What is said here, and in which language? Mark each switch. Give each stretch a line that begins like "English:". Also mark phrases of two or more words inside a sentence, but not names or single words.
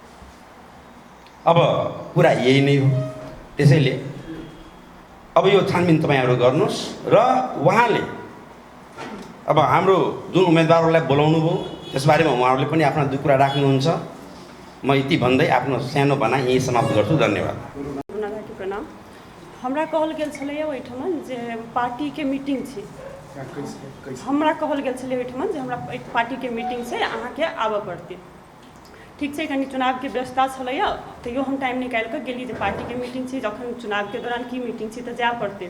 Nepali: अब कुरा यही नै हो। त्यसैले अब यो छानबिन तपाईँहरू गर्नुहोस् र उहाँले अब हाम्रो जुन उम्मेदवारहरूलाई बोलाउनु भयो त्यसबारेमा उहाँहरूले पनि आफ्ना दुई कुरा राख्नुहुन्छ। म यति भन्दै आफ्नो सानो भनाइ यहीँ समाप्त गर्छु। धन्यवाद। प्रणाम।
Maithili: हमरा कहल गेल छलैया ओहिठाम जे पार्टी के मीटिंग छै, हमरा कहल गेल छलै ओहिठाम जे हमरा एक पार्टी के मीटिंग छै, अहाँके आबऽ पड़तै। ठीक छै, कनि चुनाव के व्यवस्था छलैया, तैयो हम टाइम निकालि कऽ गेली जे पार्टी के मीटिंग छै, जखन चुनाव के दौरान की मीटिंग छै तऽ जाय पड़तै।